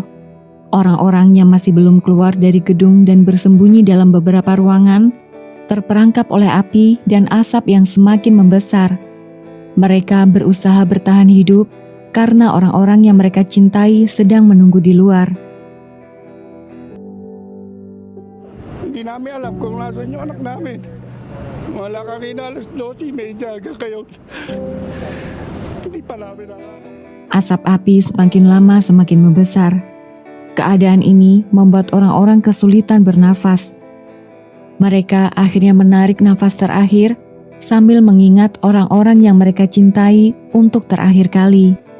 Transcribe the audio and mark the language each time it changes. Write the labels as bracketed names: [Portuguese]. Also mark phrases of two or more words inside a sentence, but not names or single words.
[Indonesian] Orang-orang yang masih belum keluar dari gedung dan bersembunyi dalam beberapa ruangan terperangkap oleh api dan asap yang semakin membesar. Mereka berusaha bertahan hidup karena orang-orang yang mereka cintai sedang menunggu di luar. [Filipino] Hindi namin alam kung nasan yung anak namin. Wala kanina alas 12:30 kayo. Hindi pa namin alam. [Indonesian] Asap api semakin lama semakin membesar. Keadaan ini membuat orang-orang kesulitan bernafas. Mereka akhirnya menarik nafas terakhir sambil mengingat orang-orang yang mereka cintai untuk terakhir kali.